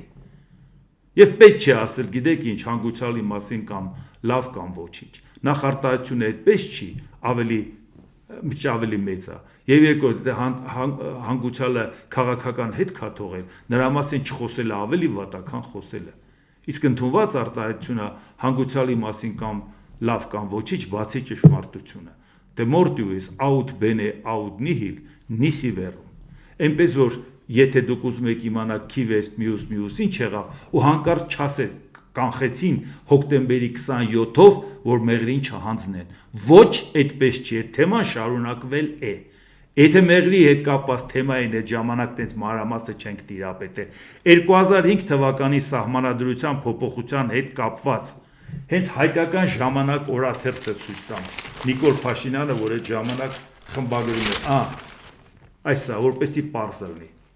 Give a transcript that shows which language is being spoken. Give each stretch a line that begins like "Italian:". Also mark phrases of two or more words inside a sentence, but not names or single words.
Armenian: Եվ պետք չի ասել, գիտեք ինչ, հանգուցալի մասին կամ լավ կամ ոչինչ։ Նախարտահայտությունը այդպես չի, ավելի մեծ է։ Եվ երկրորդ, հանգուցալը քաղաքական հետ կա թողել, նրա մասին չխոսելը ավելի վատ է, քան խոսելը։ Իսկ ընդունված արտահայտությունը հանգուցալի մասին կամ լավ կամ ոչինչ, բացի ճշմարտությունը։
Latin: The mortuus aut bene aut nihil nisi verum։
Armenian: Այնպես որ եթե դուք ուզում եք իմանալ Քիվեստ մյուս ինչ եղավ ու հանկարծ չասեք կանխեցին հոկտեմբերի 27-ով, որ մեղրին չհանձնեն։ Ոչ, այդպես չի, այդ թեման շարունակվել է։ Եթե մեղրի հետ կապված թեմային այդ ժամանակ տենց մանրամասը չենք տիրապետել, 2005 թվականի սահմանադրության փոփոխության հետ կապված հենց հայկական ժամանակ օրաթերթը ցույց տամ, Նիկոլ Փաշինյանը, որ այդ ժամանակ խմբագրում էր, այսա, որպեսի պարզ լինի։